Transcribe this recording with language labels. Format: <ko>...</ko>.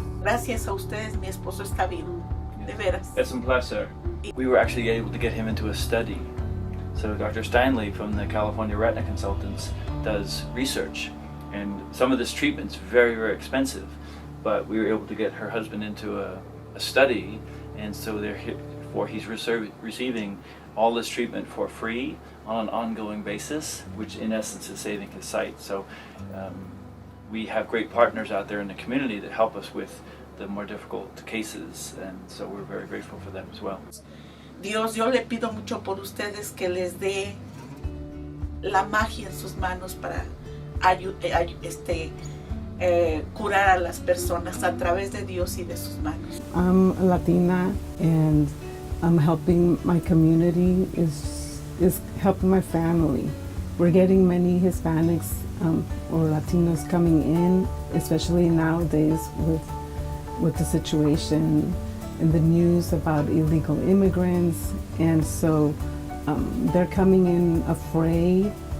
<es>Gracias a ustedes, mi esposo está bien, de veras.</es> <en>It's a pleasure. We were actually able to get him into a study. So Dr. Stanley from the California Retina Consultants does research, and some of this treatment's very, very expensive, but we were able to get her husband into a study, and so therefore he's receiving all this treatment for free on an ongoing basis, which in essence is saving his sight. So we have great partners out there in the community that help us with the more difficult cases, and so we're very grateful for them as well.</en> <es>Dios, yo le pido mucho por ustedes que les dé la magia en sus manos para curar a las personas a través de Dios y de sus manos.</es> <en>I'm Latina, and I'm helping my community, is helping my family. We're getting many Hispanics or Latinos coming in, especially nowadays with the situation in the news about illegal immigrants, and so they're coming in afraid.</en>